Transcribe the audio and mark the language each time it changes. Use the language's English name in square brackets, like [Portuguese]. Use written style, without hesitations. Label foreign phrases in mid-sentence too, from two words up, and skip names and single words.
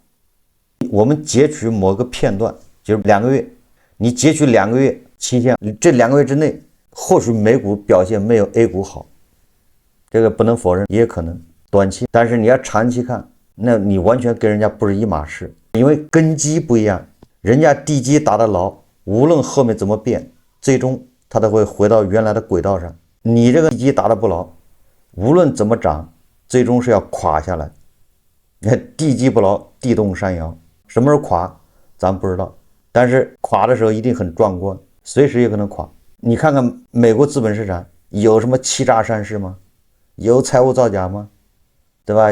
[Chinese] 我們截取某個片段，就是2個月，你截取2個月期限，這2個月之內或許美股表現沒有 A 股好，這個不能否認，也可能短期，但是你要長期看，那你完全跟人家不是一碼事，因為根基不一樣，人家地基打得牢，無論後面怎麼變，最終它都會回到原來的軌道上。你這個地基打得不牢，無論怎麼漲，最終是要垮下來。你看地基不牢，地動山搖，什麼時候垮咱不知道，但是垮的時候一定很壯觀，隨時也可能垮。你看看美國資本市场有什麼欺詐善事嗎？有財務造假嗎？對吧？